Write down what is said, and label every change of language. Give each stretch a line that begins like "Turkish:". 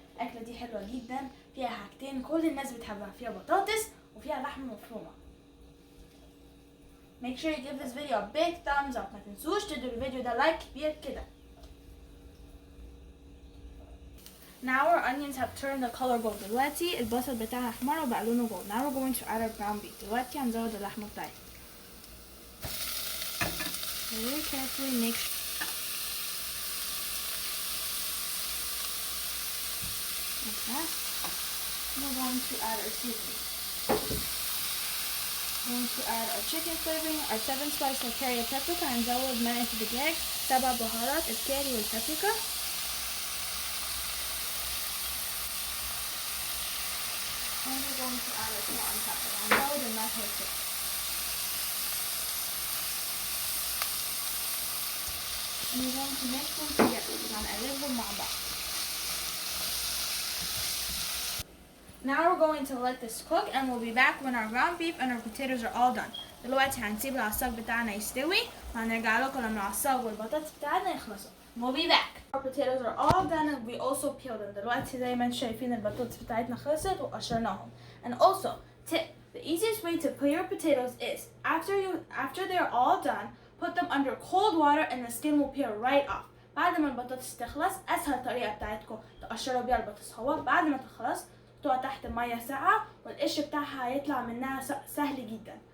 Arabic: الأكلة دي حلوة جدا، فيها حاجتين كل الناس بتحبها، فيها بطاطس وفيها لحمة مفرومة.
English: Make sure you give this video a big thumbs up.
Arabic: ما تنسوش تدوا الفيديو ده لايك كبير كده.
English: Now our onions have turned the color gold.
Arabic: دلوقتي البصل بتاعها احمر وبقى لونه gold.
English: Now we're going to add our ground beef.
Arabic: دلوقتي هنزود اللحمة بتاعتنا.
English: Very carefully make sure. Like that. We're going to add our seasoning. We're going to add our chicken flavoring, our 7 spice curry paprika.
Arabic: هنزود مرقه الدجاج 7 بهارات الكاري والبابريكا.
English: And we're going to add our salt and pepper.
Arabic: هنزود الملح والفلفل.
English: And we're going to mix them together.
Arabic: هنقلبهم مع بعض.
English: Now we're going to let this cook and we'll be back when our ground beef and our potatoes are all done.
Arabic: دلوقتي هنسيب العصاج بتاعنا يستوي وهنرجع لكم لما العصاج والبطاطس بتاعنا يخلصوا.
English: We'll be back. Our potatoes are all done and we also peeled them.
Arabic: دلوقتي زي ما انتم شايفين البطاطس بتاعتنا خلصت وقشرناهم.
English: And also, tip, the easiest way to peel your potatoes is after they're all done, put them under cold water and the skin will peel right off.
Arabic: بعد ما البطاطس تخلص اسهل طريقة بتاعتكم تقشروا بيها البطاطس هو بعد ما تخلص تحطوها تحت مية ساقعة والقشر بتاعها هيطلع منها سهل جدا.